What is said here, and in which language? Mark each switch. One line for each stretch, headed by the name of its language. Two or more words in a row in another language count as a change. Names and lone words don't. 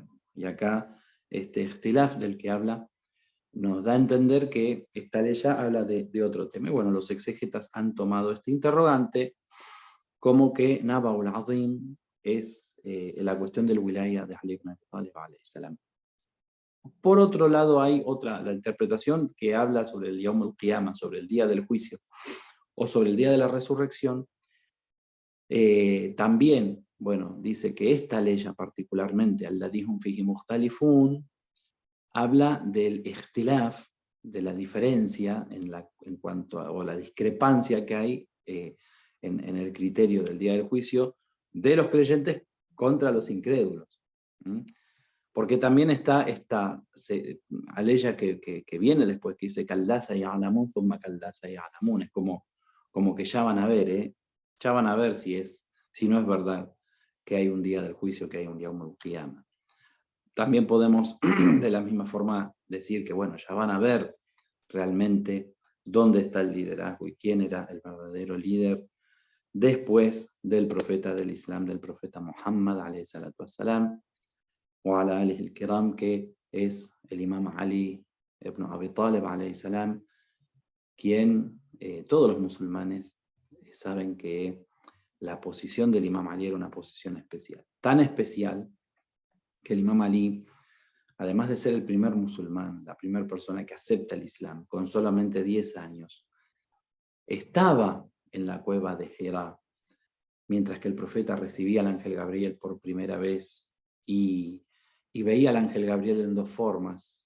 Spanish: Y acá este ikhtilaf del que habla nos da a entender que esta ley habla de otro tema. Y bueno, los exégetas han tomado este interrogante como que
Arabic: النبأ العظيم
Spanish: es la cuestión del wilaya de Ali ibn Abi Talib
Arabic: عليه السلام.
Spanish: Por otro lado, hay la interpretación que habla sobre el
Arabic: يوم القيامة,
Spanish: sobre el día del juicio, o sobre el día de la resurrección. También, bueno, dice que esta ley particularmente,
Arabic: الذي هم فيه مختلفون,
Spanish: habla del ikhtilaf, de la diferencia en cuanto o la discrepancia que hay en el criterio del día del juicio de los creyentes contra los incrédulos. ¿Mm? Porque también está esta aleya que viene después, que dice
Arabic: كلا سيعلمون ثم كلا سيعلمون.
Spanish: Es como que ya van a ver, ya van a ver si no es verdad que hay un día del juicio, que hay un
Arabic: يوم القيامة.
Spanish: También podemos de la misma forma decir que, bueno, ya van a ver realmente dónde está el liderazgo y quién era el verdadero líder después del profeta del Islam, del profeta Muhammad,
Arabic: عليه الصلاة والسلام,
Spanish: o
Arabic: على آله الكرام,
Spanish: que es el imam Ali ibn Abi Talib,
Arabic: عليه السلام,
Spanish: quien todos los musulmanes saben que la posición del imam Ali era una posición especial. Tan especial que el imam Ali, además de ser el primer musulmán, la primera persona que acepta el Islam, con solamente 10 años, estaba en la cueva de Hira, mientras que el profeta recibía al ángel Gabriel por primera vez y veía al ángel Gabriel en dos formas.